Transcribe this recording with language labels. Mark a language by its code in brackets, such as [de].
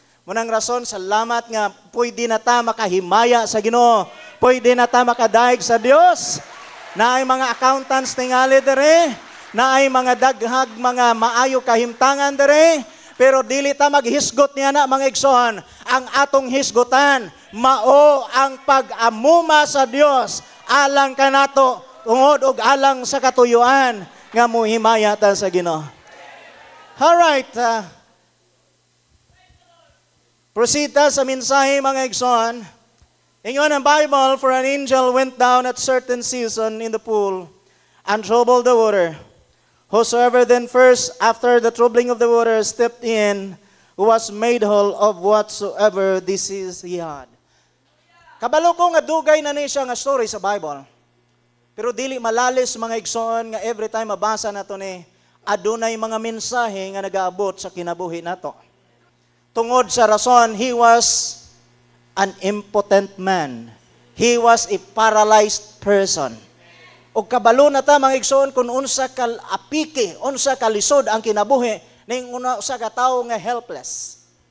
[ceb] Munang rason, salamat nga pwede na ta makahimaya sa Ginoo. Pwede na ta makadaig sa Dios. Na ay mga accountants tingali dere, na ay mga daghag mga maayo kahimtangan dere, pero dili ta maghisgot niya na mga igsoon. Ang atong hisgotan, mao ang pag-amuma sa Dios, alang kanato, tungod og alang sa katuyuan, nga muhimaya ta sa Ginoo. Alright, proceed ta sa mensahe mga igsoon. Ingon ang [en] Bible, for an angel went down at certain season in the pool and troubled the water. Whosoever then first, after the troubling of the water, stepped in, was made whole of whatsoever disease he had. [ceb] Kabalo ko nga dugay na ni siya nga story sa Bible. Pero dili malalis mga igsoon nga every time mabasa nato ni adunay mga mensahe nga nagaabot sa kinabuhi nato. Tungod sa rason, [en] he was an impotent man. He was a paralyzed person. [ceb] O kabalo na ta mga igsoon kung unsa ka apiki, unsa ka lisod ang kinabuhi ning unsa ka tawo nga helpless.